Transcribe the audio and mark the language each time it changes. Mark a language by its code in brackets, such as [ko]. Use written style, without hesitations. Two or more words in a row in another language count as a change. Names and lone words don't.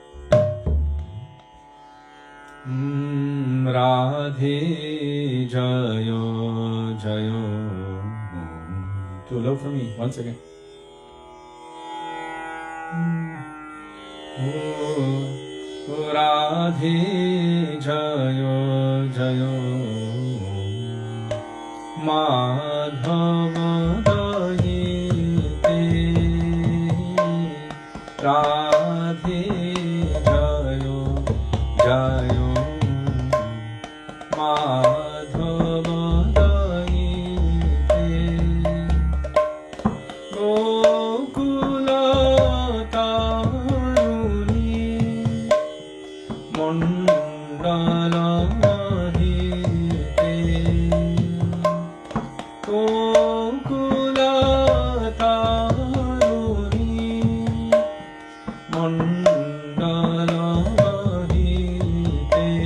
[sa] राधे जयो जयो. [en] Too low for me. One second. [sa] राधे जयो जयो माधव राधे जयो जयो माधव दयिते गोकुल तरुणी মণ্ডলমহিতে কোকুলতারুণী মণ্ডলমহিতে